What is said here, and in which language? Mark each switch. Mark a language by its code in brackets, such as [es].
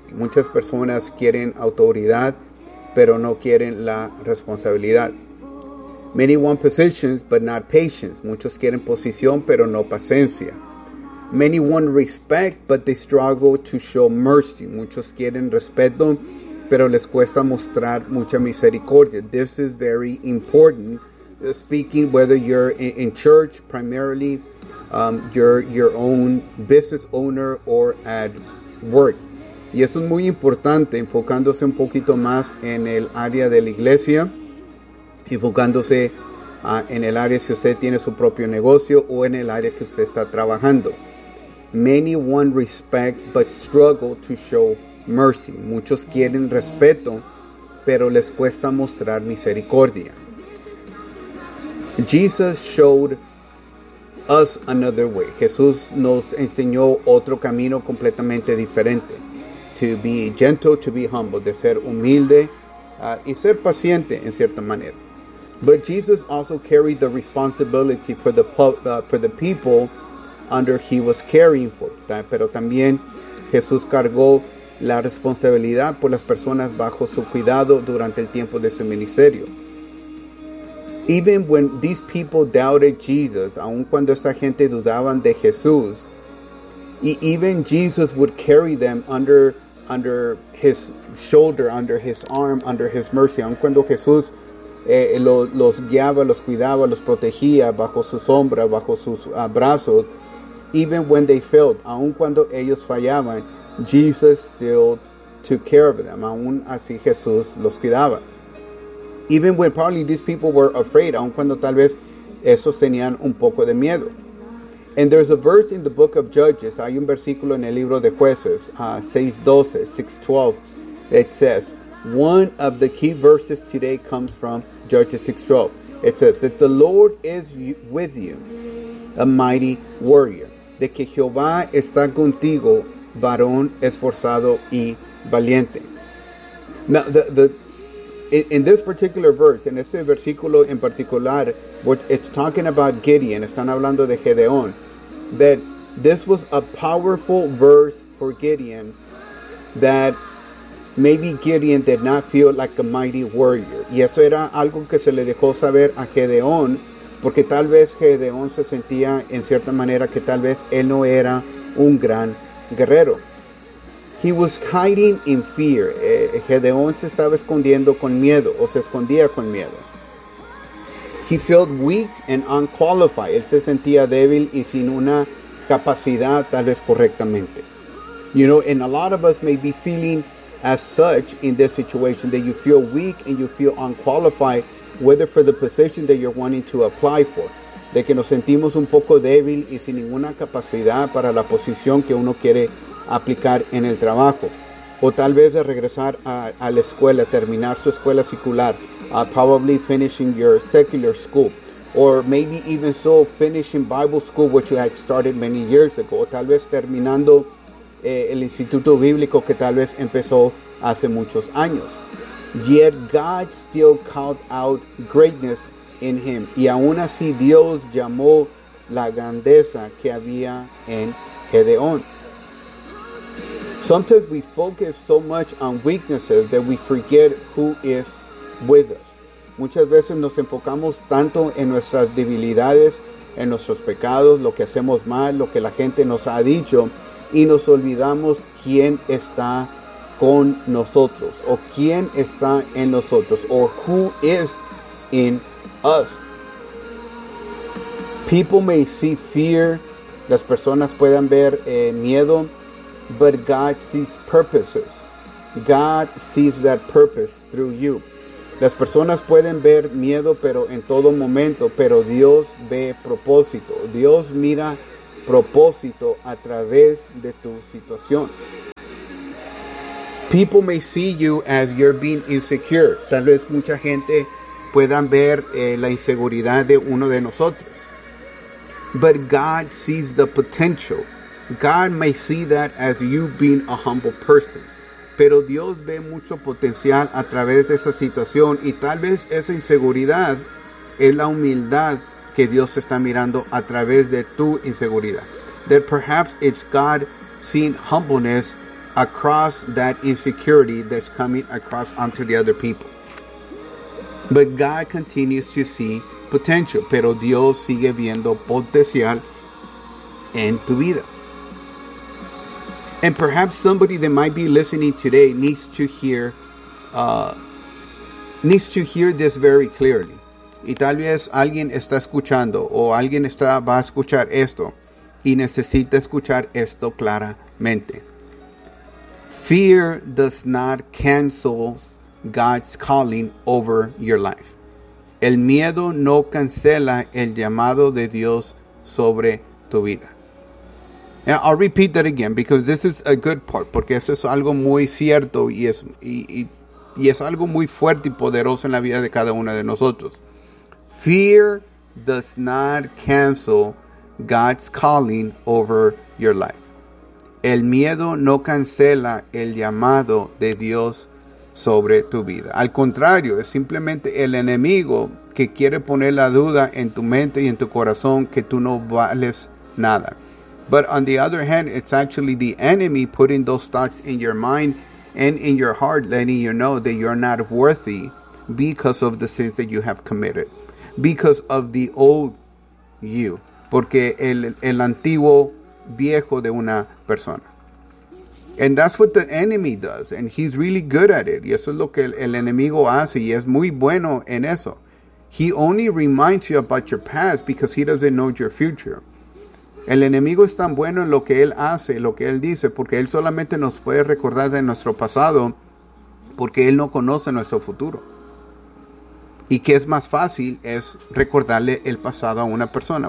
[es] Muchas personas quieren autoridad, pero no quieren la responsabilidad. [en] Many want positions, but not patience. [es] Muchos quieren posición, pero no paciencia. [en] Many want respect, but they struggle to show mercy. [es] Muchos quieren respeto, pero les cuesta mostrar mucha misericordia. [en] This is very important. Speaking, whether you're in church, primarily, you're your own business owner, or at work. [es] Y esto es muy importante, enfocándose un poquito más en el área de la iglesia, enfocándose en el área si usted tiene su propio negocio o en el área que usted está trabajando. [en] Many want respect but struggle to show mercy. [es] Muchos quieren respeto, pero les cuesta mostrar misericordia. [en] Jesus showed us another way. [es] Jesús nos enseñó otro camino completamente diferente. [en] To be gentle, to be humble, [es] de ser humilde y ser paciente en cierta manera. [en] But Jesus also carried the responsibility for the people under he was caring for. [es] Pero también Jesús cargó la responsabilidad por las personas bajo su cuidado durante el tiempo de su ministerio. [en] Even when these people doubted Jesus, [es] aun cuando esta gente dudaban de Jesús, [en] even Jesus would carry them under his shoulder, under his arm, under his mercy. [es] Aun cuando Jesús los guiaba, los cuidaba, los protegía bajo su sombra, bajo sus brazos, [en] even when they failed, [es] aun cuando ellos fallaban, [en] Jesus still took care of them. [es] Aun así Jesús los cuidaba. [en] Even when probably these people were afraid, [es] aun cuando tal vez esos tenían un poco de miedo. [en] And there's a verse in the book of Judges, [es] hay un versículo en el libro de Jueces, [en] 6:12, it says, one of the key verses today comes from Judges 6:12. It says that the Lord is with you, a mighty warrior. [es] De que Jehová está contigo, varón esforzado y valiente. [en] Now, in this particular verse, [es] en este versículo en particular, [en] it's talking about Gideon, [es] están hablando de Gedeón, [en] that this was a powerful verse for Gideon, that maybe Gideon did not feel like a mighty warrior. [es] Y eso era algo que se le dejó saber a Gedeón, porque tal vez Gedeón se sentía en cierta manera que tal vez él no era un gran guerrero. [en] He was hiding in fear. [es] Gedeón se estaba escondiendo con miedo, o se escondía con miedo. [en] He felt weak and unqualified. [es] Él se sentía débil y sin una capacidad tal vez correctamente. [en] You know, and a lot of us may be feeling as such in this situation, that you feel weak and you feel unqualified, whether for the position that you're wanting to apply for. [es] De que nos sentimos un poco débil y sin ninguna capacidad para la posición que uno quiere aplicar en el trabajo. O tal vez de regresar a la escuela, terminar su escuela secular, [en] probably finishing your secular school. Or maybe even so, finishing Bible school, which you had started many years ago. [es] O tal vez terminando el instituto bíblico que tal vez empezó hace muchos años. [en] Yet God still called out greatness in him. [es] Y aún así Dios llamó la grandeza que había en Gedeón. [en] Sometimes we focus so much on weaknesses that we forget who is with us. [es] Muchas veces nos enfocamos tanto en nuestras debilidades, en nuestros pecados, lo que hacemos mal, lo que la gente nos ha dicho, y nos olvidamos quién está con nosotros, o quién está en nosotros, [en] or who is in us. People may see fear, [es] las personas pueden ver miedo, [en] but God sees purposes. God sees that purpose through you. [es] Las personas pueden ver miedo, pero en todo momento, pero Dios ve propósito. Dios mira propósito a través de tu situación. [en] People may see you as you're being insecure. [es] Tal vez mucha gente puedan ver la inseguridad de uno de nosotros. [en] But God sees the potential. God may see that as you being a humble person. [es] Pero Dios ve mucho potencial a través de esa situación, y tal vez esa inseguridad es la humildad que Dios está mirando a través de tu inseguridad. [en] That perhaps it's God seeing humbleness across that insecurity that's coming across onto the other people. But God continues to see potential. [es] Pero Dios sigue viendo potencial en tu vida. [en] And perhaps somebody that might be listening today needs to hear this very clearly. [es] Y tal vez alguien está escuchando, o alguien va a escuchar esto y necesita escuchar esto claramente. [en] Fear does not cancel God's calling over your life. [es] El miedo no cancela el llamado de Dios sobre tu vida. [en] Now, I'll repeat that again because this is a good part. [es] Porque esto es algo muy cierto y es algo muy fuerte y poderoso en la vida de cada uno de nosotros. [en] Fear does not cancel God's calling over your life. [es] El miedo no cancela el llamado de Dios sobre tu vida. Al contrario, es simplemente el enemigo que quiere poner la duda en tu mente y en tu corazón que tú no vales nada. [en] But on the other hand, it's actually the enemy putting those thoughts in your mind and in your heart, letting you know that you're not worthy because of the sins that you have committed. Because of the old you. [es] Porque el antiguo viejo de una persona. [en] And that's what the enemy does. And he's really good at it. [es] Y eso es lo que el enemigo hace. Y es muy bueno en eso. [en] He only reminds you about your past because he doesn't know your future. [es] El enemigo es tan bueno en lo que él hace, lo que él dice, porque él solamente nos puede recordar de nuestro pasado, porque él no conoce nuestro futuro. ¿Y qué es más fácil? Es recordarle el pasado a una persona.